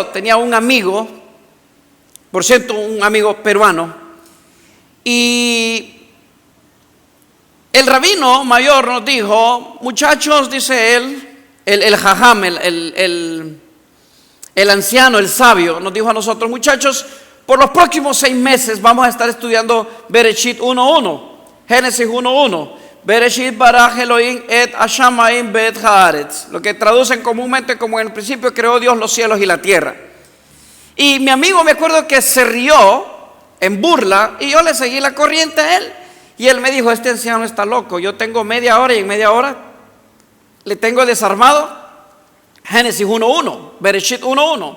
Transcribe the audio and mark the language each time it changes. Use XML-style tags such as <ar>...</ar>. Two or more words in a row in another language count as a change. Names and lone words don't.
<es>Tenía un amigo, por cierto, un amigo peruano, y el rabino mayor nos dijo: muchachos, dice él, el jajam, el anciano, el sabio, nos dijo a nosotros: muchachos, por los próximos 6 meses vamos a estar estudiando Bereshit 1:1, Génesis 1:1,</es> <he>בראשית ברא אלוהים את השמים ואת הארץ,</he> <es>lo que traducen comúnmente como: en el principio creó Dios los cielos y la tierra. Y mi amigo, me acuerdo que se rió en burla, y yo le seguí la corriente a él. Y él me dijo: este anciano está loco, yo tengo media hora y en media hora le tengo desarmado Génesis 1:1, Bereshit 1:1.</es>